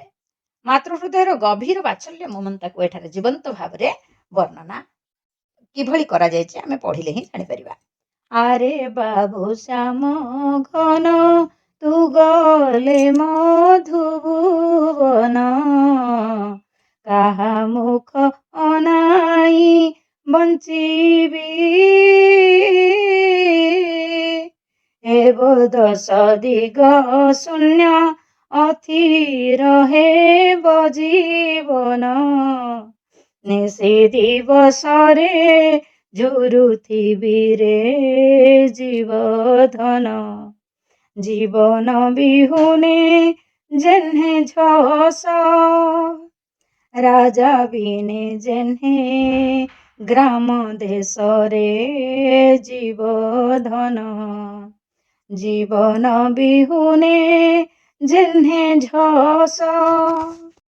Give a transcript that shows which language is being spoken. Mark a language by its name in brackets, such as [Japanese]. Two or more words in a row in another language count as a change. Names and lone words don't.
[Odia] ମାତୃହୃଦୟର ଗଭୀର ବାତ୍ସଲ୍ୟ ମମତା କୋ ଏଠାରେ ଜୀବନ୍ତ ଭାବରେ ବର୍ଣ୍ଣନା କିଭଳି କରା ଯାଇଛି ଆମେ ପଢ଼ିଲେ ହି ଜାଣି ପାରିବା। ଆରେ ବାବୁ ଶ୍ୟାମ ଘନ ତୁ ଗଲେ ମଧୁଭୁବନ, କାହା ମୁଖ ଅନାଇ ବଞ୍ଚିବି ଏବ ଦଶ ଦିଗ ଶୂନ୍ୟ ଅଥିର ହେବ ଜୀବନ, ନିଶି ଦିବସରେ ଝୁରୁଥିବି ରେ ଜୀବଧନ, ଜୀବନ ବିହୁନେ ଯେହ୍ନେ ଝଷ ରାଜା ବିନେ ଯେହ୍ନେ ଗ୍ରାମ ଦେଶ ରେ ଜୀବଧନ, ଜୀବନ ବିହୁନେ ଯେହ୍ନେ ଝଷ।